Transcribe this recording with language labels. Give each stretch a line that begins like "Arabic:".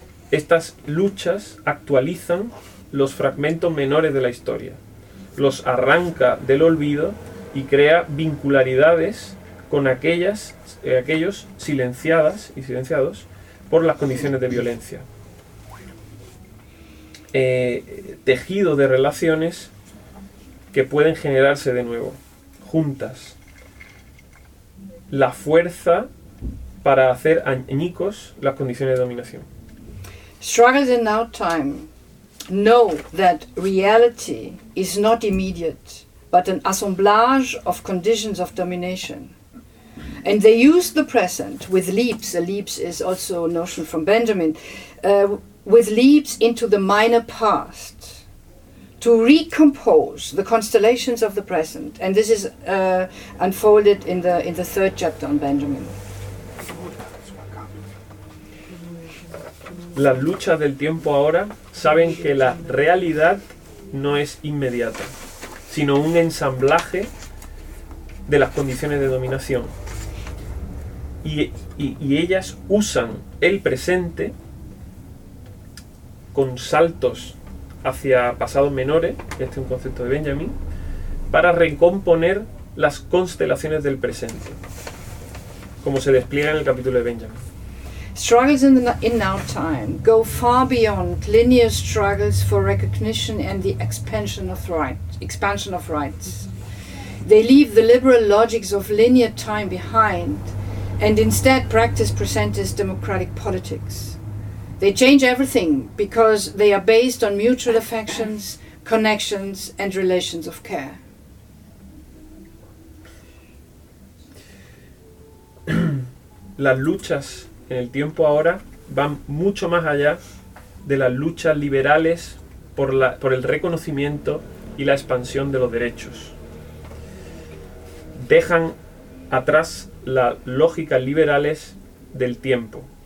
Spanish: Estas luchas actualizan los fragmentos menores de la historia, los arranca del olvido y crea vincularidades con aquellos silenciadas y silenciados por las condiciones de violencia. Tejido de relaciones que pueden generarse de nuevo, juntas. La fuerza para hacer añicos las condiciones de dominación.
English: Struggles in now time know that reality is not immediate, but an assemblage of conditions of domination. And they use the present with leaps, a leaps is also a notion from Benjamin, with leaps into the minor past to recompose the constellations of the present. And this is unfolded in the third chapter on Benjamin.
Spanish: Las luchas del tiempo ahora saben que la realidad no es inmediata, sino un ensamblaje de las condiciones de dominación. Y ellas usan el presente con saltos hacia pasados menores, este es un concepto de Benjamin, para recomponer las constelaciones del presente, como se despliega en el capítulo de Benjamin.
English: Struggles in now time go far beyond linear struggles for recognition and the expansion of rights. They leave the liberal logics of linear time behind and instead practice presentist democratic politics. They change everything because they are based on mutual affections, connections and relations of care.
Spanish: Las luchas en el tiempo ahora van mucho más allá de las luchas liberales por el reconocimiento y la expansión de los derechos. Dejan atrás las lógicas liberales del tiempo.